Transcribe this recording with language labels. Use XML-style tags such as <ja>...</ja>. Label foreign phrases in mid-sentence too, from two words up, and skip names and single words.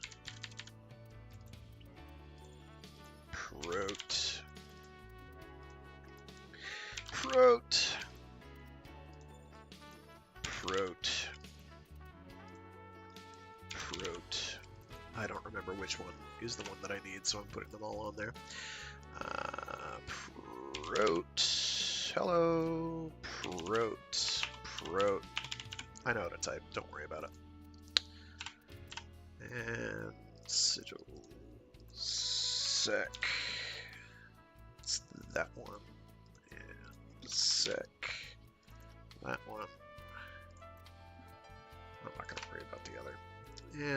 <en>Prot. Prot. Prot. Prot. I don't remember which one is the one that I need, so I'm putting them all on there. Prot. Hello. Prot. Prot. I know how to type. Don't worry about it. And sigil sec. It's that one. And sec. That one. I'm not going to worry about the other.</en>